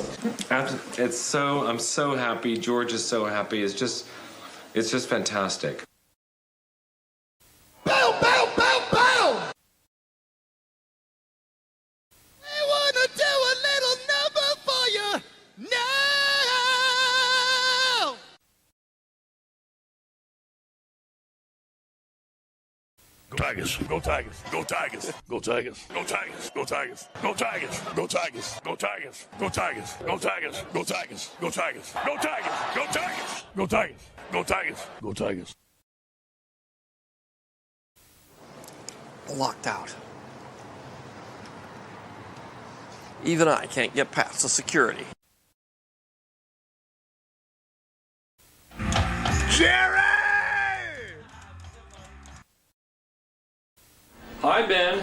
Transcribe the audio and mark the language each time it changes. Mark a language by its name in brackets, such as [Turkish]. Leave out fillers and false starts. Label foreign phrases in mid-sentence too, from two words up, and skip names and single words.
[English] I'm so happy. George is so happy. It's just fantastic. Bow, bow, bow, bow! I wanna do a little number for you now! Go Tigers, go Tigers, go Tigers, go Tigers, go Tigers, go Tigers, go Tigers, go Tigers, go Tigers, go Tigers, go Tigers, go Tigers, go Tigers, go Tigers, go Tigers, go Tigers, go Tigers, go Tigers. Locked out. Even I can't get past the security. Gerry! Hi, Ben.